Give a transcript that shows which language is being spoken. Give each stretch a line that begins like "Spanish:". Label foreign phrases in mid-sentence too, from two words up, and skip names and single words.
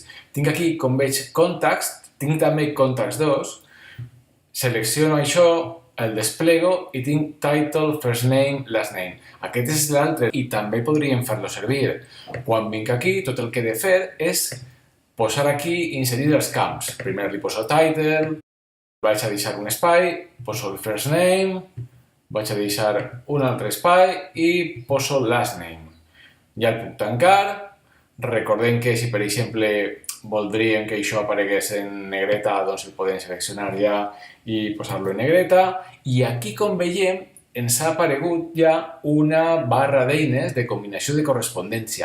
Catalan: Tinc aquí, com veig, Contacts, tinc també Contacts 2, selecciono això, el desplego i tinc Title,
English: First Name, Last Name.
Catalan: Aquest és l'altre i també podríem fer-lo servir. Quan vinc aquí, tot el que he de fer és posar aquí i inserir els camps. Primer li poso Title, vaig a deixar un espai, poso el
English: first name,
Catalan: vaig a deixar un altre espai i poso
English: last name.
Catalan: Ja el puc tancar. Recordem que si, per exemple, voldríem que això aparegués en negreta, doncs el podem seleccionar ja i posar-lo en negreta. I aquí, com veiem, ens ha aparegut ja una barra d'eines de combinació de correspondència.